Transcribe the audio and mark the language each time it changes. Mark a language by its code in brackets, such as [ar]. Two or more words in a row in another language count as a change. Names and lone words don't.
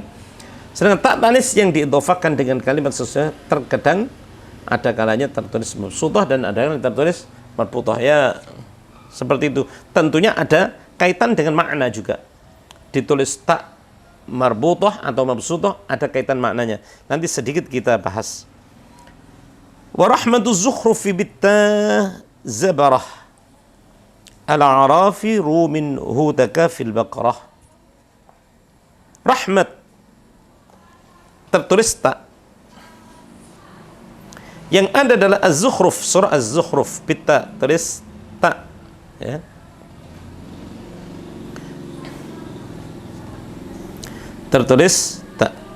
[id] Sedangkan [ar] تاء التأنيث [id] yang diidhofahkan dengan kalimat sesudah terkadang ada kalanya tertulis mabsutah dan ada yang tertulis marbutah ya, seperti itu. Tentunya ada kaitan dengan makna juga. Ditulis [ar] تاء مربوطة [id] atau mabsutah ada kaitan maknanya. Nanti sedikit kita bahas. [ar] ورحمت الزخرف بالتا زبره الأعراف روم هود كاف البقرة. [id] Rahmat tertulis ta. Yang ada adalah Az-Zukhruf, surah Az-Zukhruf, bitta tulis ta ya. Tertulis ta.